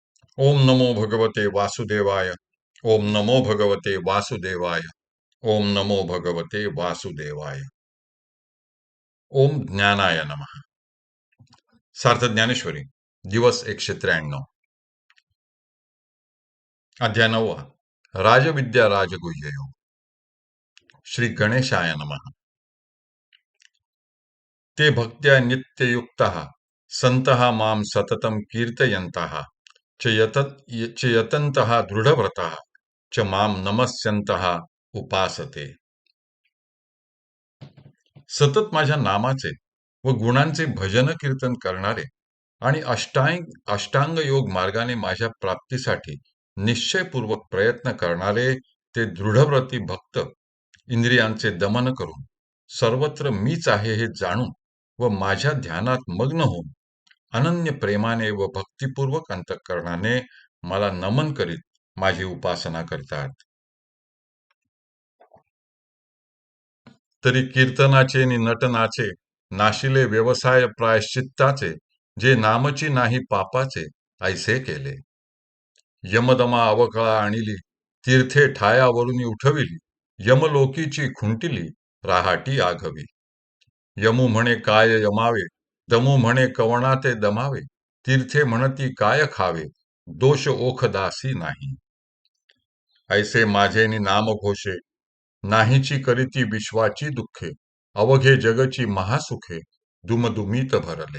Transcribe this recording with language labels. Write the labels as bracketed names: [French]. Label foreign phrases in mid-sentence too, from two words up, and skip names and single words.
[Sanskrit] ओम नमो भगवते वासुदेवाय. ओम नमो भगवते वासुदेवाय. ओम नमो भगवते वासुदेवाय. ओम ज्ञानाय नमः. [Marathi] सार्थ ज्ञानेश्वरी, दिवस 193. अध्याय 9. राजविद्या राजगुह्य योग. [Sanskrit] श्री गणेशाय नमः. ते भक्त्या नित्ययुक्तः सन्तः मां सततं कीर्तयन्तः च यतन्तः दृढव्रतः च मां नमस्यन्तः उपासते. [Marathi] सतत माझ्या नामाचे व गुणांचे भजन कीर्तन करणारे आणि अष्टांग योग मार्गाने माझ्या प्राप्तीसाठी निश्चयपूर्वक प्रयत्न करणारे ते दृढव्रती भक्त इंद्रियांचे दमन करून सर्वत्र मीच आहे हे जाणून व माझ्या ध्यानात मग्न होऊन अनन्य प्रेमाने व भक्तिपूर्वक अंतःकरणाने मला नमन करीत माझी उपासना करतात. तरी कीर्तनाचे नि नटनाचे नाशिले व्यवसाय प्रायश्चित्ताचे जे नामची नाही पापाचे ऐसे केले. यमदमा अवकळा आणिली तीर्थे ठायावरून उठविली यमलोकीची खुंटिली राहाटी आघवी. यमू म्हणे काय यमावे दमू म्हणे कवणा ते दमावे तीर्थे म्हणती काय खावे दोष ओखदासी नाही. ऐसे माझे नि नाम घोषे नाहीची करीती विश्वाची दुःखे अवघे जगची महासुखे दुमदुमीत भरले.